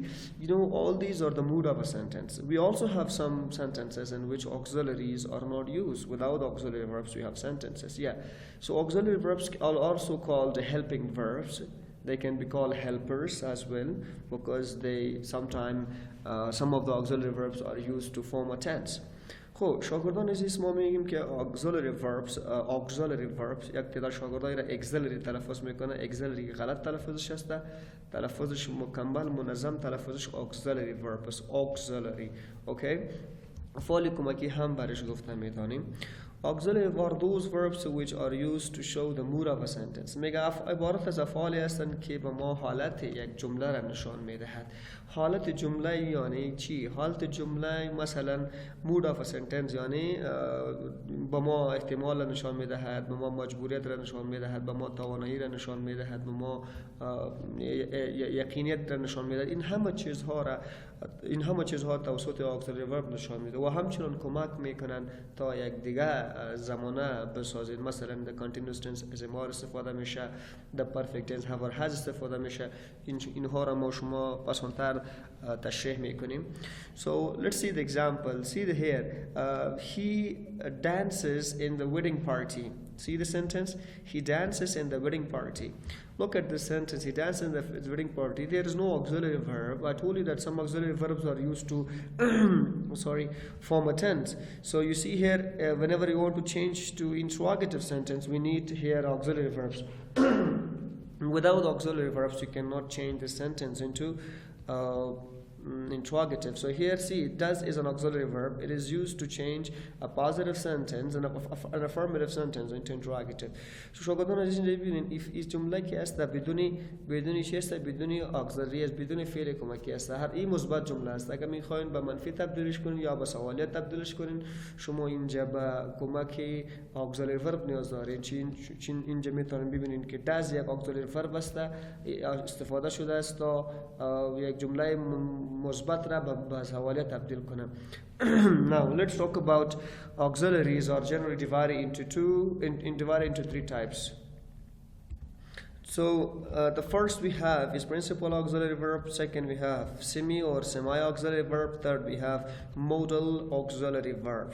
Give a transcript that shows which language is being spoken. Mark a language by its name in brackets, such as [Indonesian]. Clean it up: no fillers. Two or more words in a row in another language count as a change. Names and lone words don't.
[English] You know, all these are the mood of a sentence. We also have some sentences in which auxiliaries are not used. Without auxiliary verbs, we have sentences. Yeah. So auxiliary verbs are also called helping verbs. They can be called helpers as well, because they sometimes some of the auxiliary verbs are used to form a tense. [Persian] خب شاگردان عزیز، ما میگیم که [English] auxiliary verbs [Persian] یک تعداد شاگردایی را auxiliary تلفظ میکنه. auxiliary غلط تلفظش هسته، تلفظش مکمل منظم تلفظش [English] auxiliary verb [Persian] است. auxiliary. اوکی، فعل کمکی هم برش گفته میتونیم. [English] Auxiliary are those verbs which are used to show the mood of a sentence. [Persian] میگه عبارت از افعالی هستند که به ما حالت یک جمله را نشان میدهد. حالت جمله یعنی چی؟ حالت جمله مثلا [English] mood of a sentence [Persian] یعنی به ما احتمال را نشان میدهد، به ما مجبوریت را نشان میدهد، به ما توانایی را نشان میدهد، به ما یقینیت را نشان میدهد. این همه چیزها توسط [English] auxiliary verb [Persian] نشان میده و همچنان کمک میکنن تا یک دیگه زمانه بسازید. مثلا [English] the continuous tense [Persian] از امار استفاده میشه، [English] the perfect tense have or has [Persian] استفاده میشه. اینها را ما شما پسانتر تشریح میکنیم. [English] So let's see the example. See the here. He dances in the wedding party. See the sentence? He dances in the wedding party. Look at the sentence. He dances in the wedding party. There is no auxiliary verb. I told you that some auxiliary verbs are used to form a tense. So you see here, whenever you want to change to interrogative sentence, we need here auxiliary verbs. Without auxiliary verbs, you cannot change the sentence into interrogative. So here, see, does is an auxiliary verb. It is used to change a positive sentence and an affirmative sentence into interrogative. [Persian] So شاگردان عزیز ببینید این جمله که است بدون چی است؟ بدون auxiliary است، بدون فعل کمکی است. هر این مثبت جمله است. اگر میخواین به منفی تبدیلش کنین یا به سوالیت تبدیلش کنین، شما اینجا به کمک [English] auxiliary verb [Persian] نیاز دارین. چین اینجا میتونین ببینین که does یک [English] auxiliary verb [Persian] است، استفاده شده است تا یک جمله مثبت را به سوالیت تبدیل کنم. [English] Now let's talk about auxiliaries are generally divided into three types. So the first we have is principal auxiliary verb. Second we have semi or semi-auxiliary verb. Third we have modal auxiliary verb.